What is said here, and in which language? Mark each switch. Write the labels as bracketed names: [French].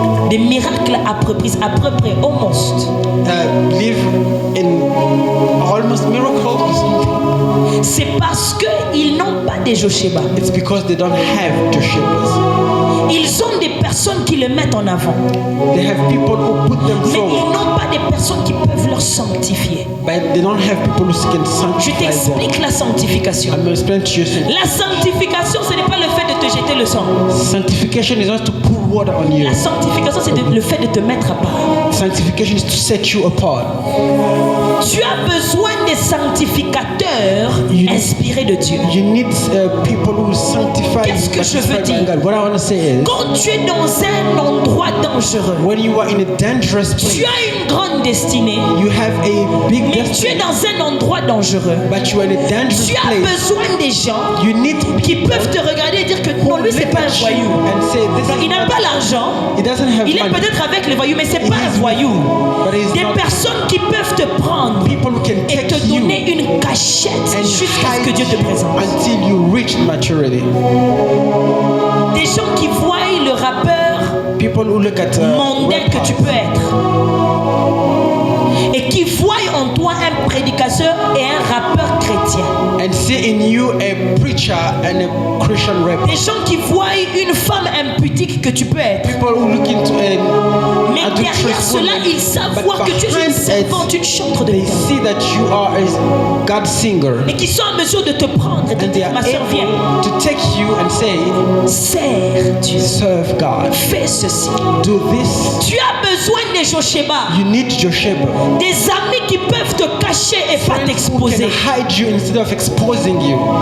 [French] Des miracles apropristes, à peu près, almost. [English] live in almost miracles. [French] C'est parce qu'ils n'ont pas de Josheba. [English] It's because they don't have Joshebas. [French] Ils ont des personnes qui le mettent en avant. [English] They have people who put them [French] Mais ils [English] forward, [French] n'ont pas des personnes qui peuvent leur sanctifier. [English] but they don't have people who can [French] Je [English] sanctify them. [French] t'explique la sanctification. [English] I'm going to explain to you something. [French] La sanctification, ce n'est pas le fait de te jeter le sang. [English] Sanctification is not to pour water on you. [French] La sanctification, c'est le fait de te mettre à part. [English] Sanctification is to set you apart. [French] Tu as besoin des sanctificateurs inspirés de Dieu. [English] You need people who sanctify [French] Qu'est-ce que je veux [English] by [French] dire? [English] God. What I want to say is, [French] Quand tu es dans un endroit dangereux, [English] when you are in a dangerous place, [French] tu as une grande destinée, [English] you have a big [French] mais tu es [English] destiny, [French] dans un endroit dangereux. [English] but you are in a dangerous [French] Tu as [English] place. [French] besoin des gens [English] You need [French] qui [English] people [French] peuvent te regarder et dire que [English] who [French] non, lui, c'est [English] look [French] pas un [English] at you [French] voyou. [English] and say, this [French] Non, [English] is [French] il n'a [English] not- [French] pas l'argent. [English] He doesn't have [French] Il est [English] money. [French] peut-être avec les voyous, mais c'est pas un [English] is- [French] voyou. [English] but he's [French] Des [English] not- [French] personnes qui peuvent te prendre [English] People who can [French] et [English] take [French] te [English] you [French] donner une cachette [English] and [French] jusqu'à ce que [English] hide [French] Dieu te présente. [English] until you reach maturity. [French] Des gens qui voient le rappeur [English] People who look at [French] mondain que tu [English] rappers [French] peux être et qui voient en toi un prédicateur et un rappeur chrétien. [English] and see in you a preacher and a Christian rapper. [French] Des gens qui voient une femme impudique que tu peux être. [English] People who look into [French] Mais derrière cela, ils savent voir que tu es une servante, une chantre de [English] they [French] Dieu. [English] see that you are a God singer, [French] Et qui sont en mesure de te prendre et de [English] and they [French] dire, [English] are [French] ma soeur, viens, [English] able to take you and say, [French] sers Dieu, [English] serve God, [French] fais ceci. [English] do this. [French] Tu as besoin des Josheba, [English] You need Josheba, [French] des amis qui peuvent te cacher et pas [English] friends who can [French] t'exposer [English] hide you instead of exposing you